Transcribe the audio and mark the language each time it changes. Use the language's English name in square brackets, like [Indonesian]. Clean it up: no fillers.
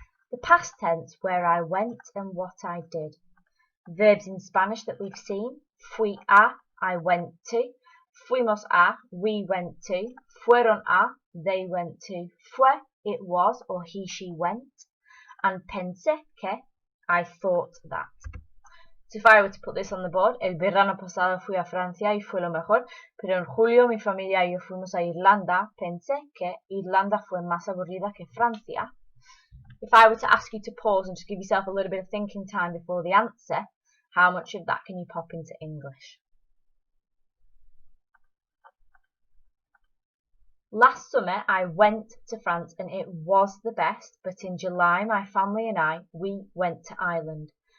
[English] The past tense, where I went and what I did. Verbs in Spanish that we've seen. [Spanish] Fui a, [English] I went to. [Spanish] Fuimos a, [English] we went to. [Spanish] Fueron a, [English] they went to. [Spanish] Fue, [English] it was, or he, she went. And [Spanish] pensé que, [English] I thought that. So if I were to put this on the board, [Spanish] el verano pasado fui a Francia y fue lo mejor, pero en julio mi familia y yo fuimos a Irlanda, pensé que Irlanda fue más aburrida que Francia. [English] If I were to ask you to pause and just give yourself a little bit of thinking time before the answer, how much of that can you pop into English? Last summer I went to France and it was the best, but in July my family and I, we went to Ireland.